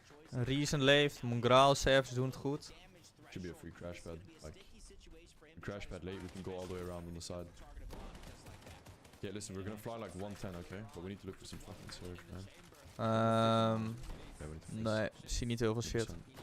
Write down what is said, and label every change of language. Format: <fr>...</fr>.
<nl>Reason leeft, Mongraal, Savage doen het goed.</nl> <en>Should be a free crash pad. Like, crash pad late, we can go all the way around on the side. Yeah, listen, we're gonna fly like 110, okay? But we need to look for some fucking surge, man.</en> <nl>Nee, ik zie niet heel veel shit.</nl>